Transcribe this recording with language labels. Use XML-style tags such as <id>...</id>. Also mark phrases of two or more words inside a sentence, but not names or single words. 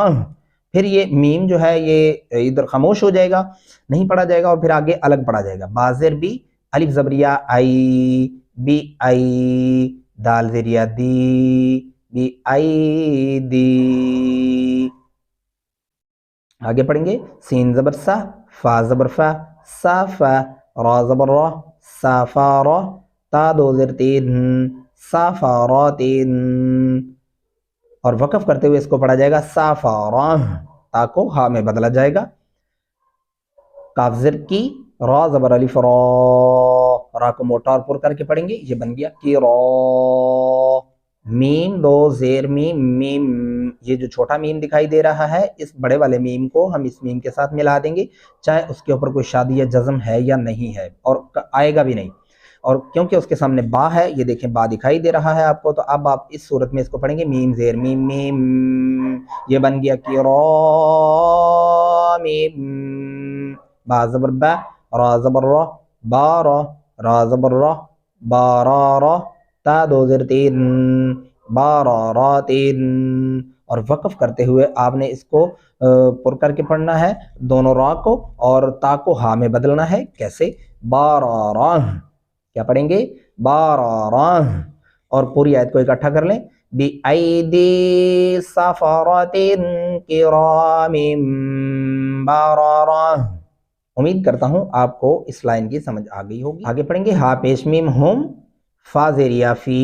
<ur>پھر یہ میم جو ہے یہ ادھر خاموش ہو جائے گا، نہیں پڑھا جائے گا، اور پھر آگے الگ پڑھا جائے گا. بازر بی، الف زبریہ آئی، بی آئی، دال زریہ دی، بی آئی دی. آگے پڑھیں گے سین زبر سا، فا زبر فا، سا فا، را زبر را، سا فا را، تا دو زیر تین، سا فا را تین. اور وقف کرتے ہوئے اس کو پڑھا جائے گا سا فا را، تا کو ہا میں بدلا جائے گا. کاف زر کی، را زبر الف را، را کو موٹا اور پر کر کے پڑھیں گے، یہ بن گیا کی را. میم دو زیر میم میم. یہ جو چھوٹا میم دکھائی دے رہا ہے اس بڑے والے میم کو ہم اس میم کے ساتھ ملا دیں گے، چاہے اس کے اوپر کوئی شادی یا جزم ہے یا نہیں ہے، اور آئے گا بھی نہیں. اور کیونکہ اس کے سامنے با ہے، یہ دیکھیں با دکھائی دے رہا ہے آپ کو، تو اب آپ اس صورت میں اس کو پڑھیں گے میم زیر میم میم. یہ بن گیا کی را میم. با زبر با، را زبر را، با را، را زبر را، با را را، تا دو زیر تین، با را را تین. اور وقف کرتے ہوئے آپ نے اس کو پر کر کے پڑھنا ہے، دونوں را کو اور تا کو ہا میں بدلنا ہے. کیسے؟ با را را. کیا پڑھیں گے؟ با را را. اور پوری آیت کو اکٹھا کر لیں،</ur> <ar>بی ایدی سفرۃ کرام بررہ.</ar> <ur>امید کرتا ہوں آپ کو اس لائن کی سمجھ آ گئی ہوگی. آگے پڑھیں گے ہا پیش میم ہم، فا زیریہ فی.</ur>